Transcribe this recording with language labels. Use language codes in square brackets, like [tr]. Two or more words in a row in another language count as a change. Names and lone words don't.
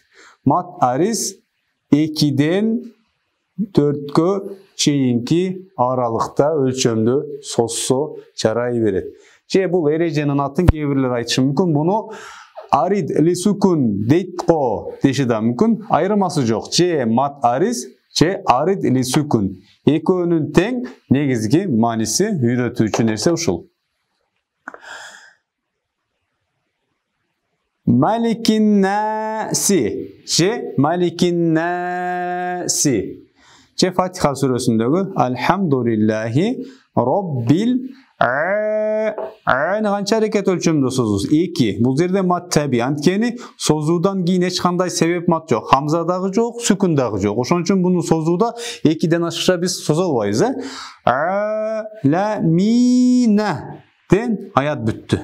[ar] مد عارض [ky] 2ден 4кө чейинки аралыкта өлчөмдө созсо жарай берет. Же бул эреженин атын кээ бирлер айтышы мүмкүн. Буну [ar] عارض للسكون [ky] дейт го деши да мүмкүн. Айырмасы жок. Же [ar] مد عارض, [ky] же [ar] عارض للسكون. [ky] Экөөнүн тең негизги мааниси үйрөтүүчү нерсе ушул. [ar] ملك الناس, же ملك الناس. [ky] Же Фатиха сүрөсүндөгү [ar] الحمد لله رب [ky] Аны канча аракет өлчөмдө созуз? 2. Бул жерде [ar] مد طبيعي. [ky] Анткени созуудан кийин эч кандай себеп мат жок. Хамза дагы жок, сүкүн дагы жок. Ошон үчүн буну созууда 2ден ашыкча биз созо албайбыз, Ла-ми-на ден аят бүттү.